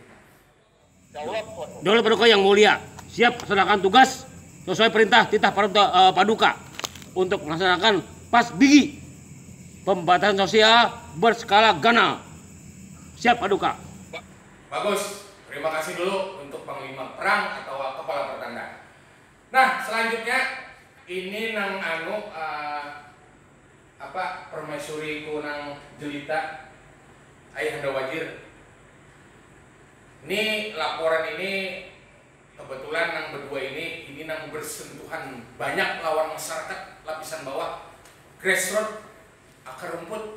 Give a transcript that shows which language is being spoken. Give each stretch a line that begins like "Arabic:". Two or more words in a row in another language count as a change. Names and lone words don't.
Indonesian: Daulat Paduka yang mulia, siap melaksanakan tugas sesuai perintah titah Paduka untuk melaksanakan pas bigi pembatasan sosial berskala ganal. Siap Paduka. Bagus. Terima kasih dulu untuk panglima perang atau kepala pertanda. Nah, selanjutnya ini nang permaisuri ku nang jelita Ayahanda Wajir. Ini laporan ini kebetulan nang berdua ini nang bersentuhan banyak lawan masyarakat lapisan bawah, grassroots, akar rumput.